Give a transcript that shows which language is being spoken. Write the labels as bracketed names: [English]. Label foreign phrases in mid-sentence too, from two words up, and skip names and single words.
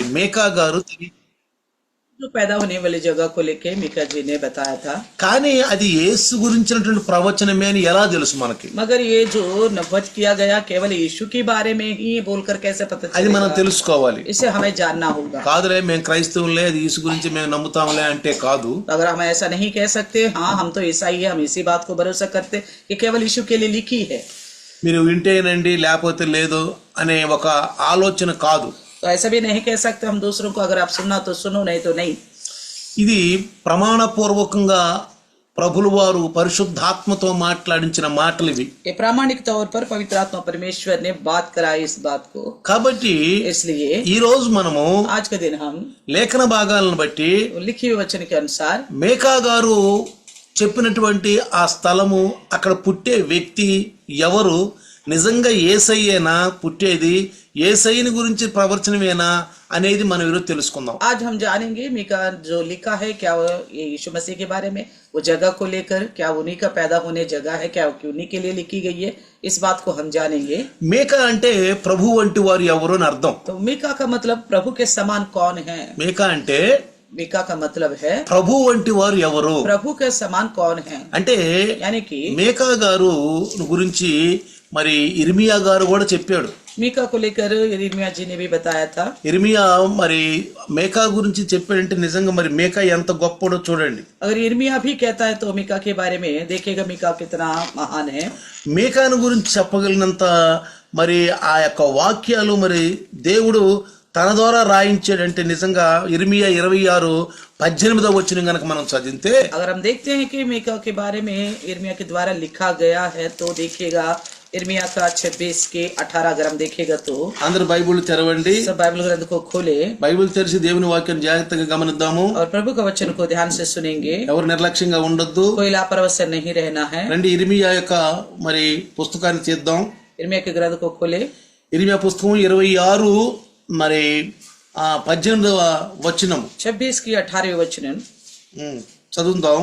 [Telugu] మేకా గారు [Hindi] जो पैदा होने वाली जगह को लेके मीका जी ने बताया था, [Telugu] కానీ అది యేసు గురించినటువంటి ప్రవచనమే అని ఎలా తెలుసు మనకి? [Hindi] मगर ये जो नबूवत किया गया केवल यीशु के बारे में ही बोलकर कैसे पता [Telugu] అది మనం [Hindi] चलेगा? [Telugu] తెలుసుకోవాలి. [Hindi] इसे हमें जानना होगा। [Telugu] కాదులే మేము క్రైస్తవులే అది యేసు గురించి మేము నమ్ముతాంలే అంటే కాదు. [Hindi] अगर हम ऐसा नहीं कह सकते, हाँ हम तो ईसाई है, हम इसी बात को भरोसा करते कि केवल यीशु के लिए लिखी है, [Telugu] మీరు వింటేనండి లేకపోతే లేదు అనే ఒక ఆలోచన కాదు. [Hindi] तो ऐसा भी नहीं कह सकते हम दूसरों को, अगर आप सुनना तो सुनो, नहीं तो नहीं। [Telugu] ఇది ప్రమాణపూర్వకంగా ప్రభులు వారు పరిశుద్ధాత్మతో మాట్లాడించిన మాటలు ఇవి. [Hindi] ये प्रामाणिक तौर पर पवित्र आत्मा परमेश्वर ने बात कराई इस बात को। [Telugu] కాబట్టి [Hindi] इसलिए [Telugu] ఈ రోజు మనము [Hindi] आज के दिन हम [Telugu] లేఖన భాగాలను బట్టి [Hindi] लिखी हुई वचन के अनुसार [Telugu] మేకా గారు చెప్పినటువంటి ఆ స్థలము, అక్కడ పుట్టే వ్యక్తి ఎవరు, నిజంగా యేసయ్యేనా పుట్టేది, యేసయ్యని గురించి ప్రవచనమేనా అనేది మనం ఈరోజు తెలుసుకుందాం. [Hindi] आज हम जानेंगे मीका जो लिखा है क्या वो ये यीशु मसीह के बारे में, वो जगह को लेकर, क्या उन्हीं का पैदा होने जगह है, क्या उन्हीं के लिए लिखी गई है, इस बात को हम जानेंगे। [Telugu] మేకా అంటే ప్రభు వంటి వారు ఎవరు అని అర్థం. [Hindi] तो मीका का मतलब प्रभु के समान कौन है? [Telugu] మేకా అంటే [Hindi] मीका का मतलब है [Telugu] ప్రభు వంటి వారు ఎవరు [Hindi] प्रभु के समान कौन है, [Telugu] అంటే [Hindi] यानी कि [Telugu] మేకా గారు గురించి మరి ఇర్మియా గారు కూడా చెప్పాడు. [Hindi] मीका को लेकर यिर्मयाह जी ने भी बताया था। [Telugu] ఇర్మియా మరి మేకా గురించి చెప్పాడంటే నిజంగా మరి మేకా ఎంత గొప్పడో చూడండి. [Hindi] अगर यिर्मयाह भी कहता है तो मीका के बारे में देखिएगा मीका कितना महान है। [Telugu] మేకాను గురించి చెప్పగలిగినంత మరి ఆ యొక్క వాక్యాలు మరి దేవుడు తన ద్వారా రాయించాడంటే నిజంగా ఇర్మియా 26:18 వచనం గనక మనం చదివితే, [Hindi] अगर हम देखते हैं कि मीका के बारे में यिर्मयाह के द्वारा लिखा गया है तो देखिएगा यिर्मयाह का 26:18 अगर हम देखेगा तो [Telugu] అందరు బైబిల్ తెరవండి. [Hindi] सब बाइबल ग्रंथ को खोले [Telugu] బైబిల్ తెరిచి దేవుని వాక్యాన్ని జాగ్రత్తగా గమనిద్దాము. [Hindi] और प्रभु का वचन को ध्यान से सुनेंगे, [Telugu] ఎవరు నిర్లక్ష్యంగా ఉండొద్దు. [Hindi] कोई लापरवाही से नहीं रहना है। [Telugu] రండి ఇర్మియా యొక్క మరి పుస్తకాన్ని తీద్దాం. [Hindi] यिर्मयाह के ग्रंथ को खोले, [Telugu] ఇర్మియా పుస్తకం 26 మరి 18వ వచనం [Hindi] 26:18 वचन [Telugu] చదువుదాం.